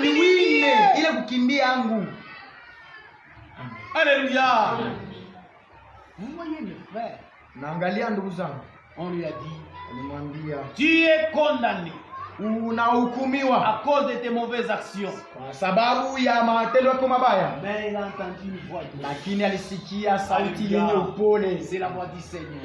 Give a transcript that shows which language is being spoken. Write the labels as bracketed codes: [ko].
[sw] nikimbie. ile kukimbia yangu. [fr] Alléluia. Vous voyez le frère, [sw] Naangalia ndugu zangu, [fr] on lui a dit, [sw] alimwambia [fr] tu es condamné [sw] unahukumiwa [fr] à cause de tes mauvaises actions. [sw] kwa sababu ya matendo yako mabaya, [fr] Mais il a entendu une voix. [sw] lakini alisikia sauti [fr] Alléluia. [sw] yenye upole. [fr] C'est la voix du Seigneur.